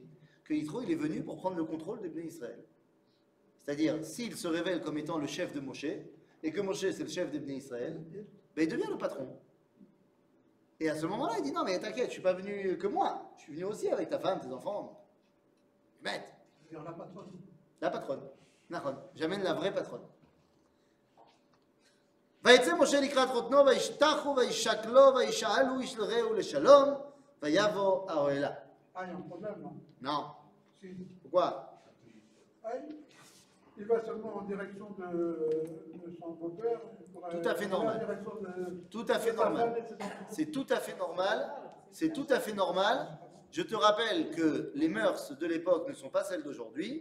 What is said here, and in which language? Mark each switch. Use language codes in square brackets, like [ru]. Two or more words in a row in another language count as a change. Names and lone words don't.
[fr] Que Yitro, il est venu pour prendre le contrôle des [he] בני ישראל. [fr] C'est-à-dire, s'il se révèle comme étant le chef de Moshe, et que Moshe c'est le chef des [he] בני ישראל, [fr] ben, il devient le patron. Et à ce moment-là, il dit non mais t'inquiète, je suis pas venu que moi, je suis venu aussi avec ta femme, tes enfants. Bête. C'est-à-dire la patronne. La patronne. Nahon. J'amène la vraie patronne. [he] ויצא משה לקראת חותנו וישתחו וישק לו וישאלו איש לרעהו לשלום ויבוא האוהלה. [fr] Ah, il y a un problème, non? Non. Si. Pourquoi? Ah, il va seulement en direction de son beau-père. Tout à fait normal. En direction de, Tout à fait de sa femme normal. et de ses enfants. C'est tout à fait normal. C'est tout à fait normal. Je te rappelle que les mœurs de l'époque ne sont pas celles d'aujourd'hui.